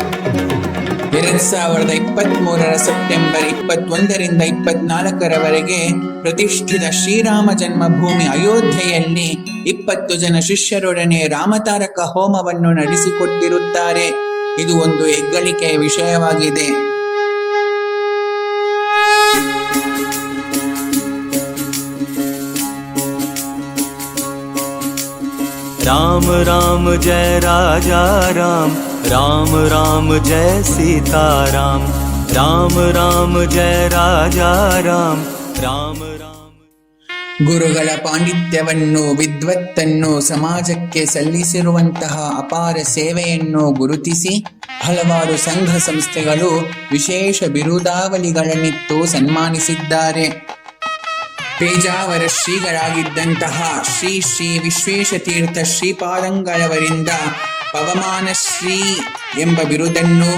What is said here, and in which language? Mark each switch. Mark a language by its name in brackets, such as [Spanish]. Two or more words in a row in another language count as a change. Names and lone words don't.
[Kannada] 2023 ಸೆಪ್ಟೆಂಬರ್ 21ರಿಂದ 24ರವರೆಗೆ ಪ್ರತಿಷ್ಠಿತ ಶ್ರೀರಾಮ ಜನ್ಮಭೂಮಿ ಅಯೋಧ್ಯೆಯಲ್ಲಿ 20 ಜನ ಶಿಷ್ಯರೊಡನೆ ರಾಮತಾರಕ ಹೋಮವನ್ನು ನಡೆಸಿಕೊಟ್ಟಿರುತ್ತಾರೆ. ಇದು ಒಂದು ಹೆಗ್ಗಳಿಕೆಯ ವಿಷಯವಾಗಿದೆ. [Hindi] राम राम जय राजा राम, राम राम जय सीता राम, राम राम जय राजा राम, राम राम. [Kannada] ಗುರುಗಳ ಪಾಂಡಿತ್ಯವನ್ನು, ವಿದ್ವತ್ತನ್ನು, ಸಮಾಜಕ್ಕೆ ಸಲ್ಲಿಸಿರುವಂತಹ ಅಪಾರ ಸೇವೆಯನ್ನು ಗುರುತಿಸಿ ಹಲವಾರು ಸಂಘ ಸಂಸ್ಥೆಗಳು ವಿಶೇಷ ಬಿರುದಾವಳಿಗಳನ್ನಿತ್ತು ಸನ್ಮಾನಿಸಿದ್ದಾರೆ. ಪೇಜಾವರ ಶ್ರೀಗಳಾಗಿದ್ದಂತಹ ಶ್ರೀ ಶ್ರೀ ವಿಶ್ವೇಶತೀರ್ಥ ಶ್ರೀಪಾದಂಗಳವರಿಂದ ಪವಮಾನ ಶ್ರೀ ಎಂಬ ಬಿರುದನ್ನು,